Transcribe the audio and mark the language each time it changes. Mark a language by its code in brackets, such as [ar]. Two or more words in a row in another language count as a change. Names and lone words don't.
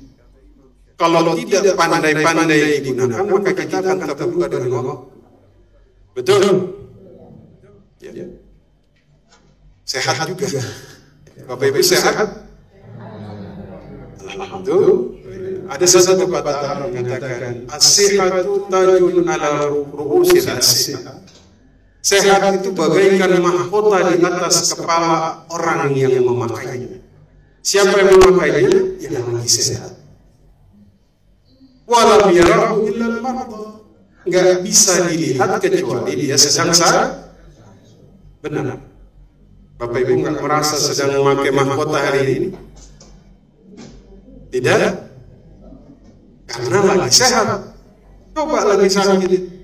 [id] Kalau tidak pandai-pandai digunakan, maka kita akan terluka dengan waktu. Betul? Ya. Sehat juga. Bapak Ibu sehat? Alhamdulillah. Ada satu pepatah mengatakan, [ar] الصحة تاج على رؤوس الأصحاء. [id] Sehat itu bagaikan mahkota di atas kepala orang yang memakainya. Siapa yang memakainya? Yang lagi sehat. [ar] ولم يره إلا المرضى. [id] Enggak bisa dilihat kecuali dia sedang sehat. Benar. Bapak Ibu enggak merasa sedang memakai mahkota hari ini? Tidak? Karena lagi sehat. Coba lagi sakit.